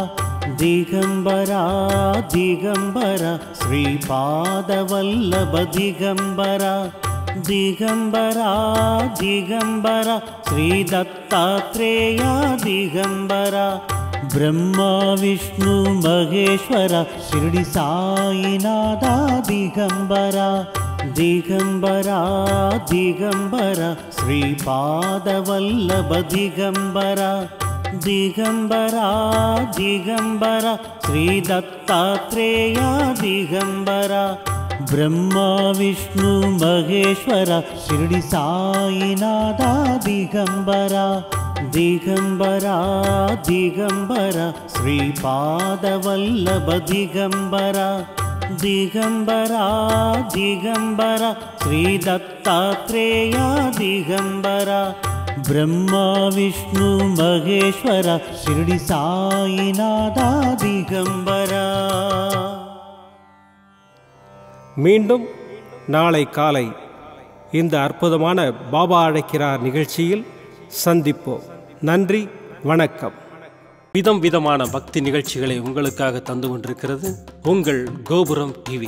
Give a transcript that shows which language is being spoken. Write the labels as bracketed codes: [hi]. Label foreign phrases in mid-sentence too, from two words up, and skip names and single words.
[sa] ದಿಗಂಬರ ದಿಗಂಬರ ಶ್ರೀಪಾದವಲ್ಲಭ ದಿಗಂಬರ ದಿಗಂಬರ ದಿಗಂಬರ ಶ್ರೀ ದತ್ತಾತ್ರೇಯ ದಿಗಂಬರ ಬ್ರಹ್ಮ ವಿಷ್ಣು ಮಹೇಶ್ವರ ಶಿರಡಿ ಸಾಯಿನಾಥ ದಿಗಂಬರ ದಿಗಂಬರ ದಿಗಂಬರ ಶ್ರೀಪಾದವಲ್ಲಭ ದಿಗಂಬರ ದಿಗಂಬರ ದಿಗಂಬರ ಶ್ರೀ ದತ್ತಾತ್ರೇಯ ದಿಗಂಬರ ब्रह्मा विष्णु महेश्वरा शिरडी साईनाथा दिगंबरा दिगंबरा दिगंबरा श्रीपादवल्लभ दिगंबरा दिगंबरा दिगंबरा श्री दत्तात्रेया दिगंबरा ब्रह्मा विष्णु महेश्वरा शिरडी साईनाथा दिगंबरा. [ta] மீண்டும் நாளை காலை இந்த அற்புதமான பாபா அழைக்கிறார் நிகழ்ச்சியில் சந்திப்போம். நன்றி, வணக்கம். விதம் விதமான பக்தி நிகழ்ச்சிகளை உங்களுக்காக தந்து கொண்டிருக்கிறது உங்கள் கோபுரம் டிவி.